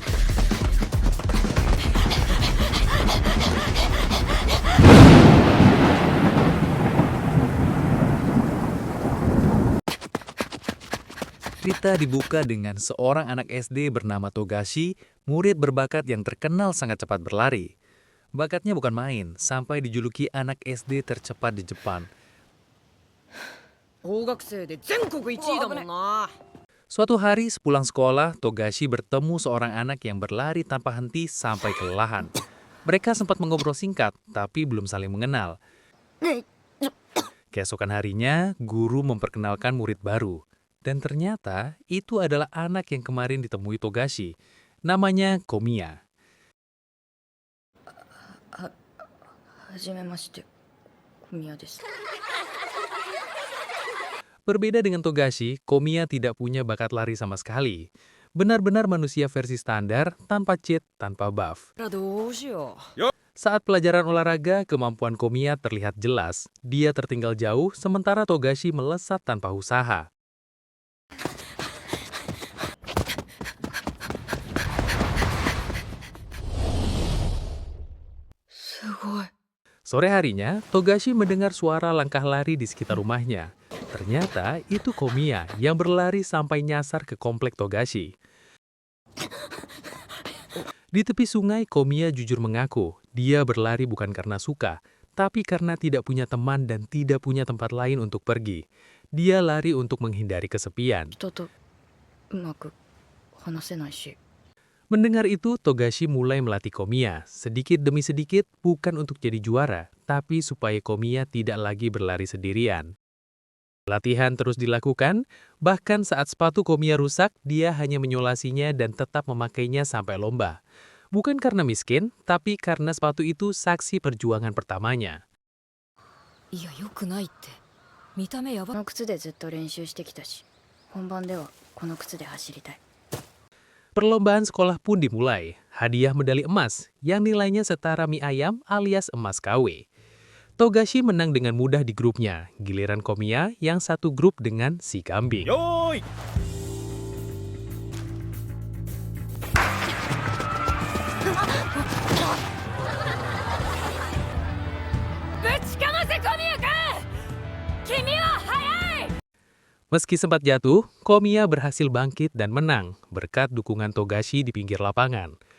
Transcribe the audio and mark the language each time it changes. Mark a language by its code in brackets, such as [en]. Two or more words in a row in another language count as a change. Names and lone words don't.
[id] Cerita dibuka dengan seorang anak SD bernama Togashi, murid berbakat yang terkenal sangat cepat berlari. Bakatnya bukan main, sampai dijuluki anak SD tercepat di Jepang. [ja] 法学生で全国1位だもんな。 [id] Suatu hari sepulang sekolah, Togashi bertemu seorang anak yang berlari tanpa henti sampai kelelahan. Mereka sempat mengobrol singkat, tapi belum saling mengenal. Keesokan harinya, guru memperkenalkan murid baru. Dan ternyata itu adalah anak yang kemarin ditemui Togashi. Namanya Komiya. [ja] はじめまして、小宮です。 [id] Berbeda dengan Togashi, Komiya tidak punya bakat lari sama sekali. Benar-benar manusia versi standar, tanpa cheat, tanpa buff. [ja] どうしよう。 [id] Saat pelajaran olahraga, kemampuan Komiya terlihat jelas. Dia tertinggal jauh, sementara Togashi melesat tanpa usaha. Sore harinya, Togashi mendengar suara langkah lari di sekitar rumahnya. Ternyata itu Komiya yang berlari sampai nyasar ke komplek Togashi. Di tepi sungai, Komiya jujur mengaku dia berlari bukan karena suka, tapi karena tidak punya teman dan tidak punya tempat lain untuk pergi. Dia lari untuk menghindari kesepian. [ja] 人とうまく話せないし。 [id] Mendengar itu, Togashi mulai melatih Komiya, sedikit demi sedikit bukan untuk jadi juara, tapi supaya Komiya tidak lagi berlari sendirian. Latihan terus dilakukan, bahkan saat sepatu Komiya rusak, dia hanya menyolasinya dan tetap memakainya sampai lomba. Bukan karena miskin, tapi karena sepatu itu saksi perjuangan pertamanya. [ja] いや、よくないって。見た目やば。この靴でずっと練習してきたし、本番ではこの靴で走りたい。 [id] Perlombaan sekolah pun dimulai. Hadiah medali emas yang nilainya setara mie ayam alias emas KW. Togashi menang dengan mudah di grupnya. Giliran Komiya yang satu grup dengan si kambing. Yoi! Meski sempat jatuh, Komiya berhasil bangkit dan menang berkat dukungan Togashi di pinggir lapangan.